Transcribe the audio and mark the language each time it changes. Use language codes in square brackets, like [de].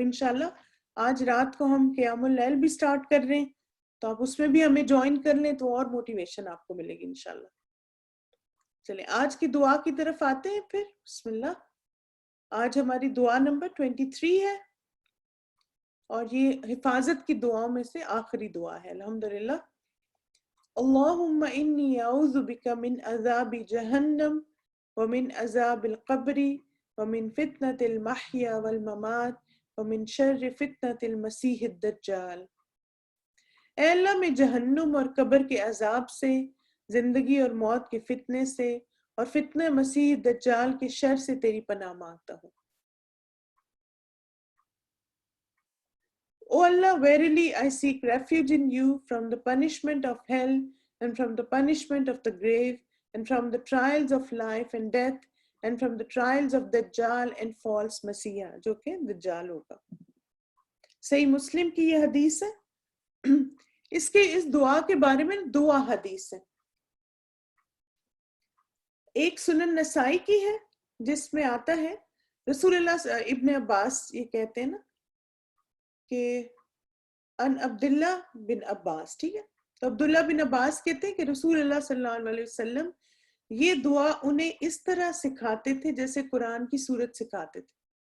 [ur] اور انشاءاللہ آج رات کو ہم قیام اللیل بھی سٹارٹ کر رہے ہیں، تو آپ اس میں بھی ہمیں جوائن کر لیں تو اور موٹیویشن آپ کو ملے گی انشاءاللہ. چلیں آج کی دعا کی طرف آتے ہیں پھر. بسم اللہ. آج ہماری دعا نمبر 23 ہے اور یہ حفاظت کی دعاؤں میں سے آخری دعا ہے. الحمدللہ. [ar] اللہم انی اعوذ بک من عذاب جہنم ومن عذاب القبر ومن فتنة المحیا والممات ومن شر فتنة المسیح الدجال. [ur] اے اللہ میں جہنم اور قبر کے عذاب سے، زندگی اور موت کے فتنے سے اور فتنہ مسیح دجال کے شر سے تیری پناہ مانگتا ہوں. [en] O Allah, verily I seek refuge in you from the punishment of hell and from the punishment of the grave and from the trials of life and death and from the trials of Dajjal and false Messiah, [ur] جو کہ دجال ہوگا. صحیح مسلم کی یہ حدیث ہے. اس دعا کے بارے میں 2 حدیث ہیں. ایک سنن نسائی کی ہے جس میں آتا ہے رسول اللہ ابن عباس یہ کہتے ہیں نا کہ ان عبداللہ بن عباس، ٹھیک ہے، تو عبداللہ بن عباس کہتے ہیں کہ رسول اللہ صلی اللہ علیہ وسلم یہ دعا انہیں اس طرح سکھاتے تھے جیسے قرآن کی سورت سکھاتے تھے.